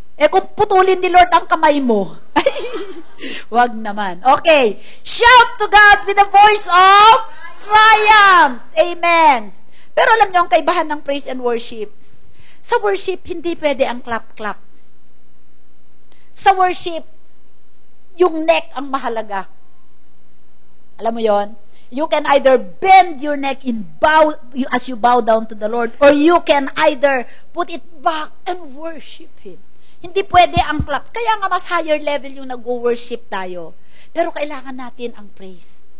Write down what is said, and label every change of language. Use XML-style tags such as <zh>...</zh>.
<tl>Kung putulin ni Lord ang kamay mo. Wag naman. Okay.</tl> <en>Shout to God with a voice of triumph.</en> <tl>Amen. Pero alam niyo ang kaibahan ng</tl> <en>praise and worship.</en> <tl>Sa worship, hindi pwede ang clap-clap. Sa worship, yung neck ang mahalaga. Alam mo yon?</tl> <en>You can either bend your neck in bow as you bow down to the Lord, or you can either put it back and worship Him.</en> <tl>Hindi pwede ang clap. Kaya nga mas</tl> <en>higher level</en> <tl>yung nag-worship tayo. Pero kailangan natin ang praise.</tl>